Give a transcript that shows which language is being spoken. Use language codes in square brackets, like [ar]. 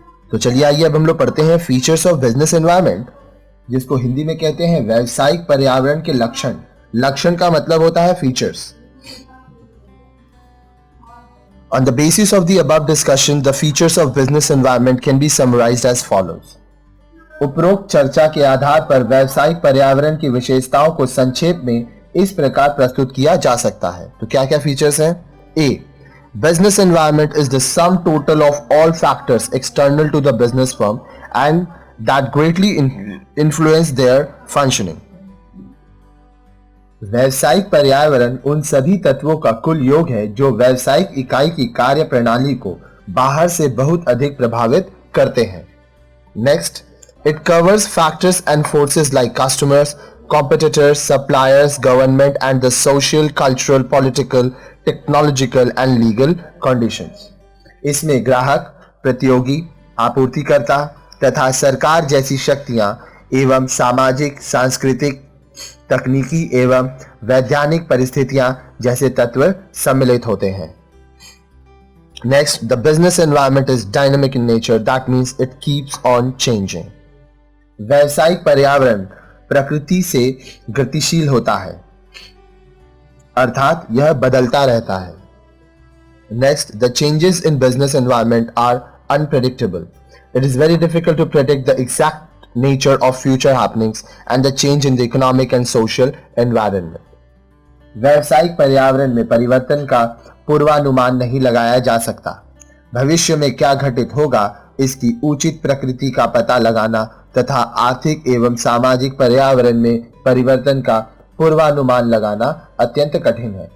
[hi] तो चलिए आइए अब हम लोग पढ़ते हैं फीचर्स ऑफ बिजनेस एनवायरनमेंट, जिसको हिंदी में कहते हैं व्यावसायिक पर्यावरण के लक्षण। लक्षण का मतलब होता है features. [en] On the basis of the above discussion, the features of business environment can be summarized as follows. [hi] उपरोक्त चर्चा के आधार पर व्यावसायिक पर्यावरण की विशेषताओं को संक्षेप में इस प्रकार प्रस्तुत किया जा सकता है। तो क्या क्या फीचर्स हैं? A. [en] Business environment is the sum total of all factors external to the business firm and that greatly influence their functioning. [hi] व्यावसायिक पर्यावरण उन सभी तत्वों का कुल योग है जो व्यावसायिक इकाई की कार्य प्रणाली को बाहर से बहुत अधिक प्रभावित करते हैं। [en] Next, it covers factors and forces like customers, competitors, suppliers, government and the social, cultural, political, technological and legal conditions. [hi] इसमें ग्राहक, प्रतियोगी, आपूर्तिकर्ता तथा सरकार जैसी शक्तियां एवं सामाजिक, सांस्कृतिक, तकनीकी एवं वैज्ञानिक परिस्थितियां जैसे तत्व सम्मिलित होते हैं। [en] Next, the business environment is dynamic in nature. That means it keeps on changing. [hi] व्यावसायिक पर्यावरण प्रकृति से गतिशील होता है, अर्थात यह बदलता रहता है। [en] Next, the changes in business environment are unpredictable. It is very difficult to predict the exact nature of future happenings and the change in the economic and social environment. [hi] व्यावसायिक पर्यावरण में परिवर्तन का पूर्वानुमान नहीं लगाया जा सकता। भविष्य में क्या घटित होगा इसकी उचित प्रकृति का पता लगाना तथा आर्थिक एवं सामाजिक पर्यावरण में परिवर्तन का पूर्वानुमान लगाना अत्यंत कठिन है।